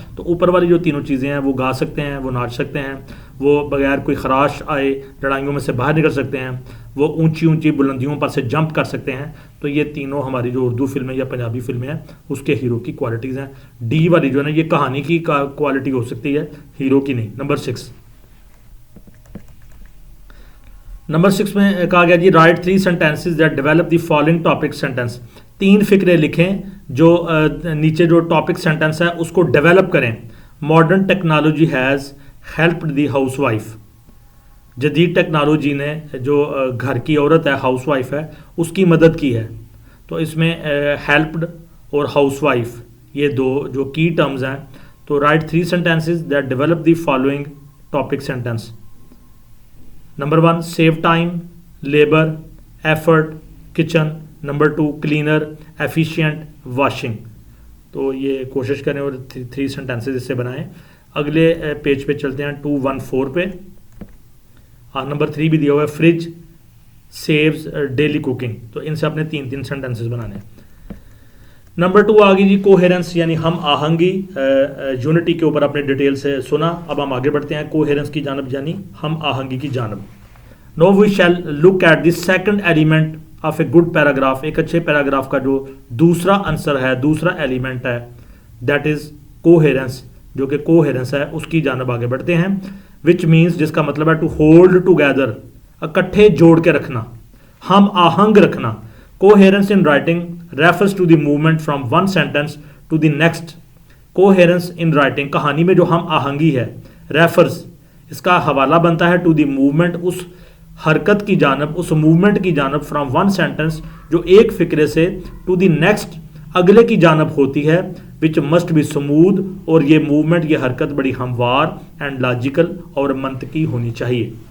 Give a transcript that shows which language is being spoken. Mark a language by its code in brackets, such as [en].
[ur] تو اوپر والی جو تینوں چیزیں ہیں، وہ گا سکتے ہیں، وہ ناچ سکتے ہیں، وہ بغیر کوئی خراش آئے لڑائیوں میں سے باہر نکل سکتے ہیں، وہ اونچی اونچی بلندیوں پر سے جمپ کر سکتے ہیں. تو یہ تینوں ہماری جو اردو فلمیں یا پنجابی فلمیں ہیں اس کے ہیرو کی کوالٹیز ہیں. ڈی والی جو ہے نا یہ کہانی کی کوالٹی ہو سکتی ہے، ہیرو کی نہیں. نمبر 6 میں کہا گیا جی [en] Write 3 sentences that develop the following topic sentence. [ur] 3 فقرے لکھیں جو نیچے جو ٹاپک سینٹنس ہے اس کو ڈیولپ کریں. [en] modern technology has helped the housewife, [ur] جدید ٹیکنالوجی نے جو گھر کی عورت ہے، ہاؤس وائف ہے، اس کی مدد کی ہے. تو اس میں ہیلپڈ اور ہاؤس وائف یہ 2 جو کی ٹرمز ہیں. [en] تو write 3 sentences that develop the following topic sentence. Number 1، save time, labour, effort, kitchen. [ur] Number 2، cleaner, efficient, washing. تو یہ کوشش کریں اور 3 sentences اس سے بنائیں. اگلے پیج پہ چلتے ہیں 214 پہ. نمبر 3 بھی دیا ہوا ہے، [en] Fridge saves daily cooking. [ur] تو ان سے اپنے 3 sentences بنانے ہیں. نمبر 2 آگے جی کوہیرنس یعنی ہم آہنگی. یونٹی کے اوپر اپنے ڈیٹیل سے سنا. اب ہم آگے بڑھتے ہیں کوہیرنس کی جانب یعنی ہم آہنگی کی جانب. [en] Now we shall look at the second element of a good paragraph. [ur] ایک اچھے پیراگراف کا جو دوسرا عنصر ہے، دوسرا ایلیمنٹ ہے، [en] that is coherence, [ur] جو کہ کوہیرنس ہے، اس کی جانب آگے بڑھتے ہیں. [en] which means, [ur] جس کا مطلب ہے [en] to hold together, [ur] اکٹھے جوڑ کے رکھنا، ہم آہنگ رکھنا. [en] Coherence in writing refers to the movement from one sentence to the next. Coherence in writing [ur] کہانی میں جو ہم آہنگی ہے، refers اس کا حوالہ بنتا ہے [en] to the movement، [ur] اس حرکت کی جانب، اس موومنٹ کی جانب [en] from one sentence [ur] جو ایک فقرے سے [en] to the next [ur] اگلے کی جانب ہوتی ہے [en] which must be smooth، [ur] اور یہ موومنٹ، یہ حرکت بڑی ہموار [en] and logical [ur] اور منطقی ہونی چاہیے.